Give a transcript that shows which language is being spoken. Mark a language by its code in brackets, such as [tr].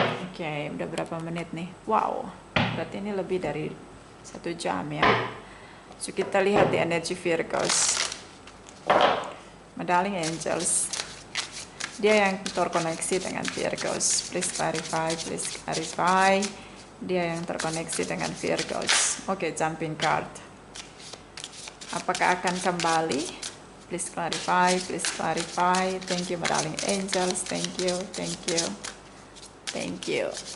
[id] Oke, udah berapa menit nih? Wow, berarti ini lebih dari 1 jam ya. So kita lihat di energi Virgos. [en] darling angels. [id] Dia yang terkoneksi dengan Virgos. [en] Please clarify, please clarify. [id] Dia yang terkoneksi dengan Virgos. Oke, jumping card. Apakah akan kembali? [en] Please clarify, please clarify. Thank you, my darling angels. Thank you, thank you, thank you.